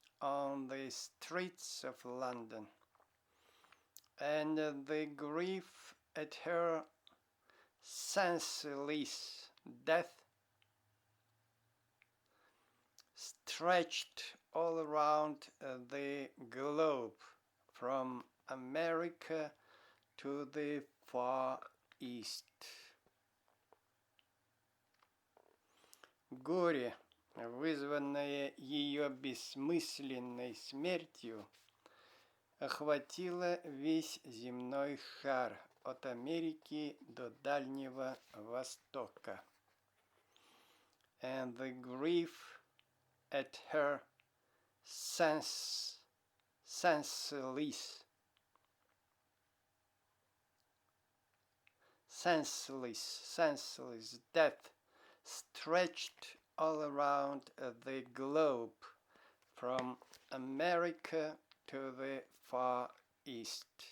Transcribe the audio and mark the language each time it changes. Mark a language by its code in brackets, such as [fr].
[en] on the streets of London, and the grief at her senseless death stretched all around the globe, from America to the Far East. [ru] Горе, вызванное ее бессмысленной смертью, охватило весь земной шар от Америки до Дальнего Востока. [en] And the grief at her senseless death stretched all around the globe, from America to the Far East.